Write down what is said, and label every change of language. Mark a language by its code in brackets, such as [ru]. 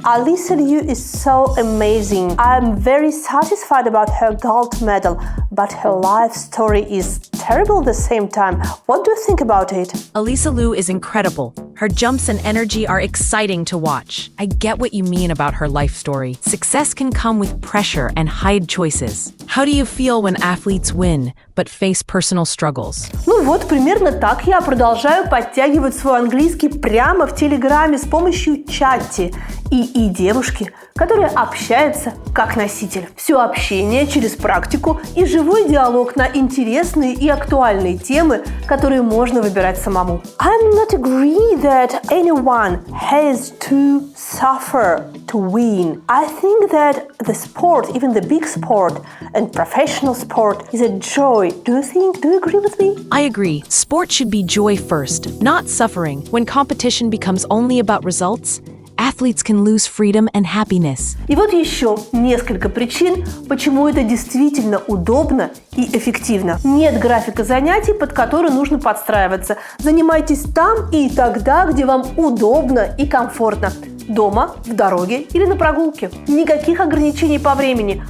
[en] Alisa Liu is so amazing. I'm very satisfied about her gold medal, but her life story is terrible at the same time. What do you think about it? Alisa Liu is incredible. Her jumps and energy are exciting to watch. I get what you mean about her life story. Success can come with pressure and hard choices. How do you feel when athletes win, but face personal struggles? [ru] Примерно так я продолжаю подтягивать свой английский прямо в Телеграме с помощью чати. И девушки, которая общается как носитель. Все общение через практику и живой диалог на интересные и актуальные темы, которые можно выбирать самому. [en] I'm not agree that anyone has to suffer to win. I think that the sport, even the big sport and professional sport, is a joy. Do you agree with me? I agree. Sport should be joy first, not suffering. When competition becomes only about results, athletes can lose freedom and happiness. [ru] И вот еще несколько причин, почему это действительно удобно и эффективно. Нет графика занятий, под который нужно подстраиваться. Занимайтесь там и тогда, где вам удобно и комфортно. дома, в дороге или на прогулке. Никаких ограничений по времени.